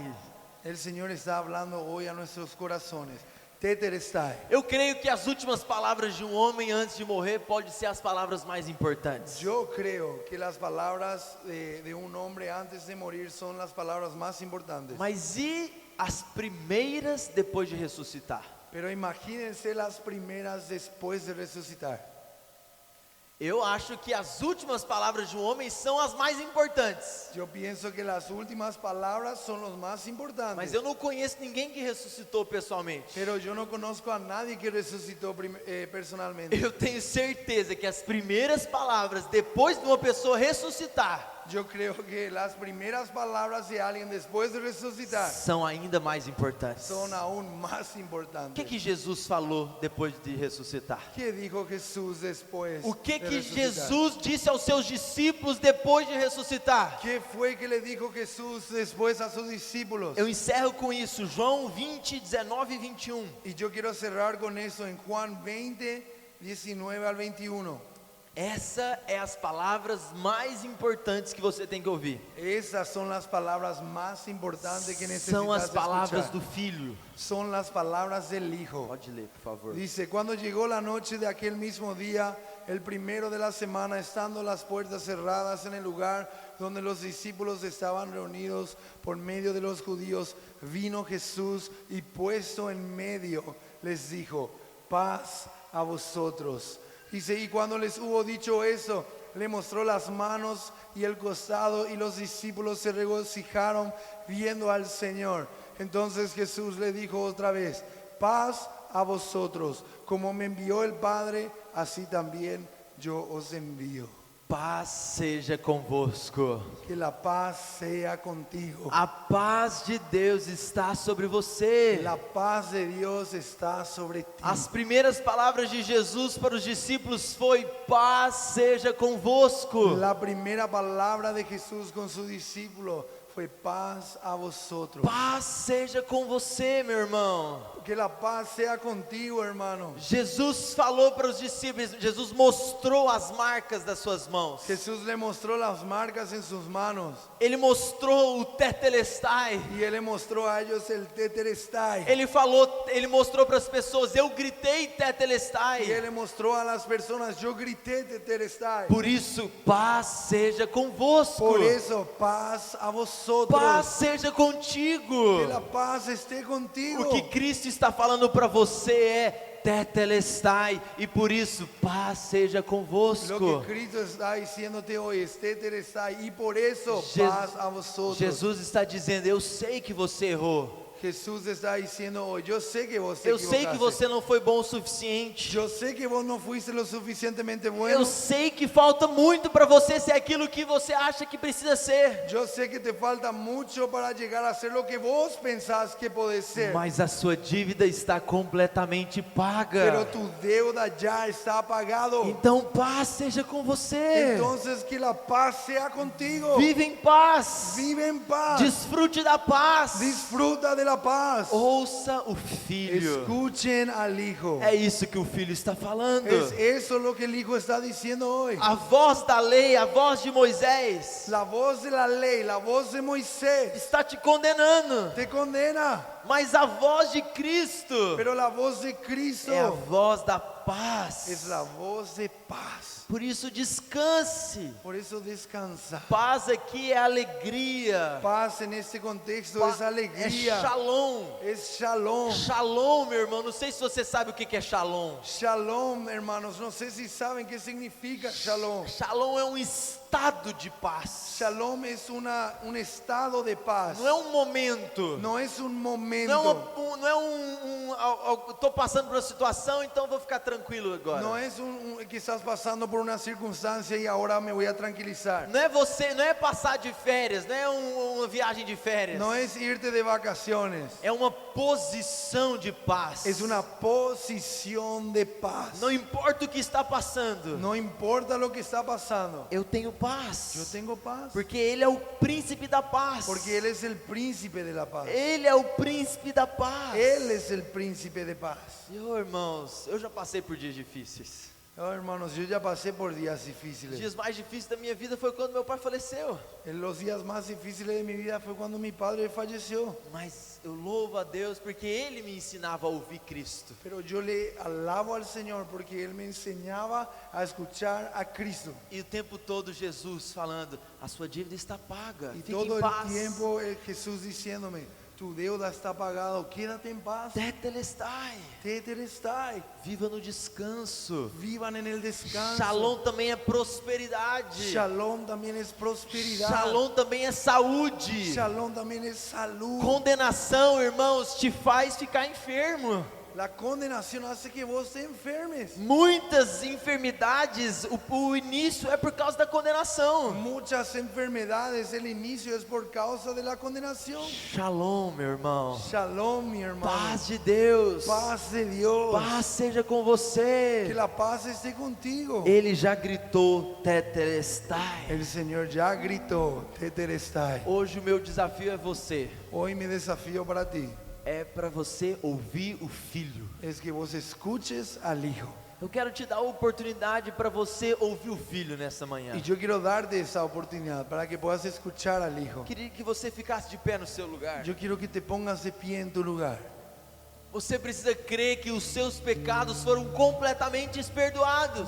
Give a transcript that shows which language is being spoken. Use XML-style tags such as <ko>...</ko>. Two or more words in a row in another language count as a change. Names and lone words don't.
<es>El Señor está hablando hoy a nuestros corazones. Tetelestai.</es> <pt>Eu creio que as últimas palavras de um homem antes de morrer podem ser as palavras mais importantes.</pt> <es>Yo creo que las palabras de un hombre antes de morir son las palabras más importantes.</es> <pt>Mas e as primeiras depois de ressuscitar?</pt> <es>Pero imagínense las primeras después de resucitar.</es> <pt>Eu acho que as últimas palavras de um homem são as mais importantes.</pt> <es>Yo pienso que las últimas palabras son los más importantes.</es> <pt>Mas eu não conheço ninguém que ressuscitou pessoalmente.</pt> <es>Pero yo no conozco a nadie que resucitó personalmente.</es> <pt>Eu tenho certeza que as primeiras palavras depois de uma pessoa ressuscitar</pt> <es>Yo creo que las primeras palabras de alguien después de resucitar</es> <pt>são ainda mais importantes.</pt> <es>son aún más</es> <pt>O</pt> <es>importantes.</es> <pt>que Jesus falou depois de ressuscitar?</pt> <es>¿Qué dijo Jesús después</es> <pt>O que</pt> <es>de resucitar?</es> <pt>Jesus disse aos seus discípulos depois de ressuscitar?</pt> <es>¿Qué fue que le dijo Jesús después a sus discípulos?</es> <pt>Eu encerro com isso, João 20, 19 e 21.</pt> <es>Y yo quiero cerrar con eso en Juan 20, 19 al 21.</es> <pt>Essa é as palavras mais importantes que você tem que ouvir.</pt> <es>Esas son las palabras más importantes que</es> <pt>São</pt> <es>necesitas</es> <pt>as palavras</pt> <es>escuchar.</es> <pt>do Filho.</pt> <es>Son las palabras del Hijo.</es> <pt>Pode ler, por favor.</pt> <es>Dice, cuando llegó la noche de aquel mismo día, el primero de la semana, estando las puertas cerradas en el lugar donde los discípulos estaban reunidos por medio de los judíos, vino Jesús y puesto en medio les dijo: paz a vosotros. Dice, y cuando les hubo dicho eso, le mostró las manos y el costado, y los discípulos se regocijaron viendo al Señor. Entonces Jesús le dijo otra vez: paz a vosotros, como me envió el Padre, así también yo os envío.</es> <pt>Paz seja convosco.</pt> <es>Que la paz sea contigo.</es> <pt>A paz de Deus está sobre você.</pt> <es>La paz de Dios está sobre ti.</es> <pt>As primeiras palavras de Jesus para os discípulos foi: paz seja convosco.</pt> <es>La primera palabra de Jesús con su discípulo fue: paz a vosotros.</es> <pt>Paz seja com você, meu irmão.</pt> <es>Que la paz sea contigo, hermano.</es> <pt>Jesus falou para os discípulos, Jesus mostrou as marcas das suas mãos.</pt> <es>Jesús le mostró las marcas en sus manos.</es> <pt>Ele mostrou o tetelestai.</pt> <es>Y él le mostró a ellos el tetelestai.</es> <pt>Ele mostrou para as pessoas: eu gritei</pt> <es>Y</es> <pt>tetelestai.</pt> <es>él le mostró a las personas: yo grité tetelestai.</es> <pt>Por isso, paz seja convosco.</pt> <es>Por eso, paz a vosotros.</es> <pt>Paz seja contigo.</pt> <es>Que la paz esté contigo.</es> <pt>O que Cristo está falando para você é tetelestai, e por isso paz seja</pt> <es>Lo</es> <pt>convosco.</pt> <es>que Cristo está diciéndote hoy es tetelestai, y por eso paz a vosotros.</es> <pt>Jesus está dizendo: eu sei que você errou.</pt> <es>Jesús está diciendo hoy: yo sé que vos te</es> <pt>Eu sei que</pt> <es>equivocaste.</es> <pt>você não foi bom o suficiente.</pt> <es>Yo sé que vos no fuiste lo suficientemente</es> <pt>Eu</pt> <es>bueno.</es> <pt>sei que falta muito para você ser aquilo que você acha que precisa ser.</pt> <es>Yo sé que te falta mucho para llegar a ser lo que vos pensás que podés ser.</es> <pt>Mas a sua dívida está completamente</pt> <es>Pero</es> <pt>paga.</pt> <es>tu deuda ya está pagado.</es> <pt>Então paz seja com você.</pt> <es>Entonces que la paz sea contigo.</es> <pt>Vive em paz.</pt> <es>Vive en paz.</es> <pt>Desfrute da paz.</pt> <es>Disfruta de la paz.</es> <pt>Ouça o filho.</pt> <es>Escuchen al Hijo.</es> <pt>É isso que o filho está falando.</pt> <es>Es eso lo que el Hijo está diciendo hoy.</es> <pt>A voz da lei, a voz de Moisés,</pt> <es>La voz de la ley, la voz de Moisés</es> <pt>está te condenando.</pt> <es>te condena.</es> <pt>Mas a voz de Cristo</pt> <es>Pero la voz de Cristo</es> <pt>é a voz da paz.</pt> <es>es la voz de paz.</es> <pt>Por isso descanse.</pt> <es>Por eso descansa.</es> <pt>Paz aqui é alegria.</pt> <es>Paz en este contexto es</es> <pt>É alegría. shalom.</pt> <es>Es shalom.</es> <pt>Shalom, meu irmão. Não sei se você sabe o que é shalom.</pt> <es>Shalom, hermanos. No sé si saben qué significa shalom.</es> <pt>Shalom é um estado de paz.</pt> <es>Shalom es un estado de paz.</es> <pt>Não é um momento.</pt> <es>No es un momento.</es> <pt>Não é estou passando por uma situação, então vou ficar tranquilo agora.</pt> <es>No es que estás pasando por una circunstancia y ahora me voy a tranquilizar.</es> <pt>Não é passar de férias, não é uma viagem de férias.</pt> <es>No es irte de vacaciones.</es> <pt>É uma posição de paz.</pt> <es>Es una posición de paz.</es> <pt>Não importa o que está passando,</pt> <es>No importa lo que está pasando.</es> <pt>eu tenho paz.</pt> <es>Yo tengo paz.</es> <pt>Porque Ele é o príncipe da paz.</pt> <es>Porque Él es el príncipe de la paz.</es> <pt>Ele é o príncipe da paz.</pt> <es>Él es el príncipe de paz.</es> <pt>Irmãos, eu já passei por dias difíceis.</pt> <es>Oh, hermanos, yo ya pasé por días</es> <pt>Os</pt> <es>difíciles.</es> <pt>dias mais difíceis da minha vida foi quando meu pai faleceu.</pt> <es>En los días más difíciles de mi vida fue cuando mi padre falleció.</es> <pt>Mas eu louvo a Deus porque Ele me ensinava a ouvir Cristo.</pt> <es>Pero yo le alabo al Señor porque Él me enseñaba a escuchar a Cristo.</es> <pt>E o tempo todo Jesus falando: a sua dívida está paga,</pt> <es>Y</es> <pt>fique</pt> <es>todo</es> <pt>em</pt> <es>el</es> <pt>paz.</pt> <es>tiempo Jesús diciéndome: tu deuda está pagada, quédate en paz.</es> <pt>Tetelestai.</pt> <es>Tetelestai.</es> <pt>Viva no descanso.</pt> <es>Vivan en el descanso.</es> <pt>Shalom também é prosperidade.</pt> <es>Shalom también es prosperidad.</es> <pt>Shalom também é saúde.</pt> <es>Shalom también es salud.</es> <pt>Condenação, irmãos, te faz ficar enfermo.</pt> <es>La condenación hace que vos te enfermes.</es> <pt>Muitas enfermidades, o início é por causa da condenação.</pt> <es>Muchas enfermedades, el inicio es por causa de la condenación.</es> <pt>Shalom, meu irmão.</pt> <es>Shalom, mi hermano.</es> <pt>Paz de Deus.</pt> <es>Paz de Dios.</es> <pt>Paz seja com</pt> <es>Que</es> <pt>você.</pt> <es>la paz esté contigo.</es> <pt>Ele já gritou tetelestai.</pt> <es>El Señor ya gritó: tetelestai.</es> <pt>Hoje o meu desafio é você.</pt> <es>Hoy mi desafío para ti</es> <pt>É para você ouvir o Filho.</pt> <es>es que vos escuches al Hijo.</es> <pt>Eu quero te dar a oportunidade para você ouvir o Filho nessa manhã.</pt> <es>Y yo quiero darte esa oportunidad para que puedas escuchar al Hijo.</es> <pt>Queria que você ficasse de pé no seu lugar.</pt> <es>Yo quiero que te pongas de pie en tu lugar.</es> <pt>Você precisa crer que os seus pecados foram completamente perdoados.</pt>